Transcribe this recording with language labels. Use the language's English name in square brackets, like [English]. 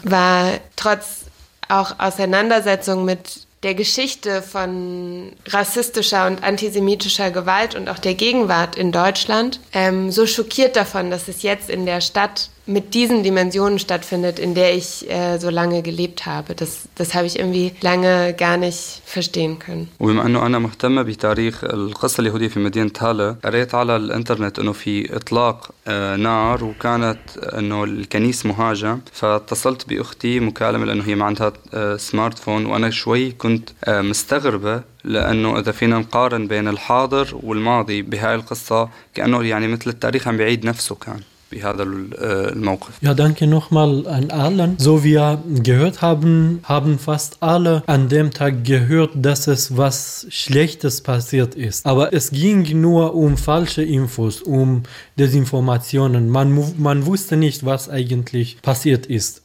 [German] War trotz auch Auseinandersetzung mit der Geschichte von rassistischer und antisemitischer Gewalt und auch der Gegenwart in Deutschland, so schockiert davon, dass es jetzt in der Stadt mit diesen Dimensionen stattfindet, in der ich so lange gelebt habe. Das habe ich irgendwie lange gar nicht verstehen können. Und wenn man nur [Arabic] مهتم بتاريخ القصة اليهودية في مدينة هالة, قريت على الانترنت انه في اطلاق نار وكانت انه الكنيس مهاجم, فاتصلت باختي مكالمة لانه هي ما عندها سمارتفون وانا شوي كنت مستغربة لانه اذا فينا نقارن بين الحاضر والماضي بهاي القصة كانه يعني مثل التاريخ عم بيعيد نفسه كان. [German] Ja, danke nochmal an allen. So wie wir gehört haben, haben fast alle an dem Tag gehört, dass es was Schlechtes passiert ist. Aber es ging nur um falsche Infos, um Desinformationen. Man wusste nicht, was eigentlich passiert ist.